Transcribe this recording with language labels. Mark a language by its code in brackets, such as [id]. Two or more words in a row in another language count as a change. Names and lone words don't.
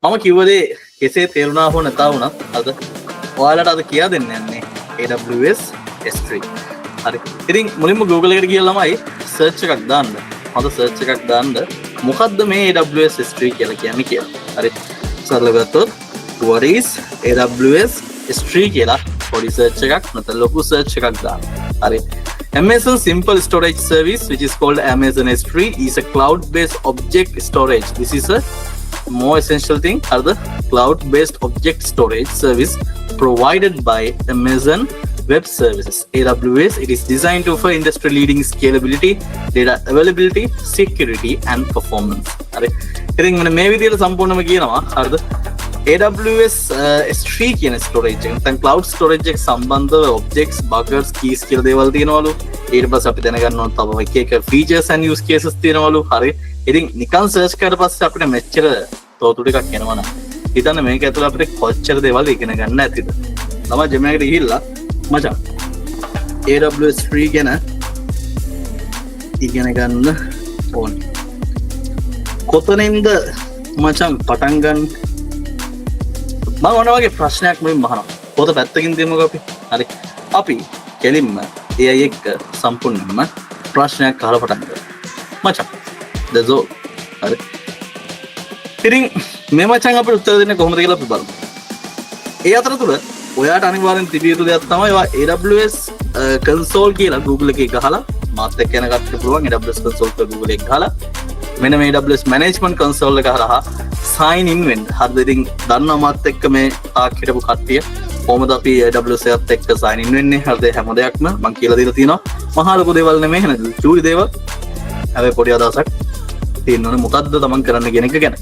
[si] මම කිව්වදේ කෙසේ තේරුණා හෝ නැතා වුණත් අද ඔයාලට අද කියා දෙන්න යන්නේ AWS S3. හරි. ඉතින් මුලින්ම Google එකට ගිහලා ළමයි search එකක් දාන්න. හොඳ search එකක් දාන්න. මොකද්ද මේ AWS S3 කියලා කියන්නේ කියලා. හරි. සරලව ගත්තොත් [en] what is AWS S3 [si] කියලා පොඩි search එකක් නැත්නම් ලොකු search එකක් දාන්න. හරි. [en] Amazon Simple Storage Service, which is called Amazon S3, is a cloud-based object storage. This is a more essential thing are the cloud-based object storage service provided by Amazon Web Services, AWS. It is designed to offer industry-leading scalability, data availability, security, and performance. [si] Are ඉතින් මම මේ විදිහට සම්පූර්ණයෙන්ම කියනවා හරිද? AWS S3 කියන storage එක නැත්නම් [en] cloud storage [si] එක සම්බන්ධව objects, buckets, keys කියලා දේවල් තියෙනවලු. ඊට පස්සේ අපි දැනගන්න ඕන තව එක එක [en] features and use cases [si] තියෙනවලු. හරි. ඉතින් නිකන් search කරලා පස්සේ අපිට මෙච්චර තෝතුරු ටිකක් එනවා නම් හිතන්න මේක ඇතුළේ අපිට කොච්චර දේවල් ඉගෙන ගන්න ඇතිද? ළමයි ජෙමිනි එකට ගිහිල්ලා මචං AWS 3 ගැන ඉගෙන ගන්න ඕනේ. කොතනින්ද මචං පටන් ගන්න? මම ඔන්න වගේ ප්‍රශ්නයක් මුලින්ම අහනවා. පොත පැත්තකින් තියමුකෝ අපි. හරි. අපි කෙලින්ම AI එක්ක සම්පූර්ණයෙන්ම ප්‍රශ්නයක් අහලා පටන් ගමු. [en] මචං that's all. [si] හරි. ඉතින් මේ මචං අපිට උත්තර දෙන්න කොහොමද කියලා අපි බලමු. ඒ අතරතුර ඔයාට අනිවාර්යෙන් තිබිය යුතු දෙයක් තමයි AWS console කියලා Google එකේ ගහලා මාත් එක්ක යන කට්ටියට පුළුවන් AWS console කියලා Google එකේ ගහලා මෙන්න මේ AWS management console එක හරහා [en] sign in [si] වෙන්න. හරිද? ඉතින් දන්නවා මාත් එක්ක මේ තාක් හිටපු කට්ටිය කොහොමද අපි AWS එකත් එක්ක [en] sign in [si] වෙන්නේ. හරිද? හැම දෙයක්ම මම කියලා දීලා තියෙනවා. මහා ලොකු දේවල් නෙමෙයි නේද? චූටි දේවල්. හැබැයි පොඩි අදහසක් තියෙනවනේ මොකද්ද තමන් කරන්න කියන එක ගැන.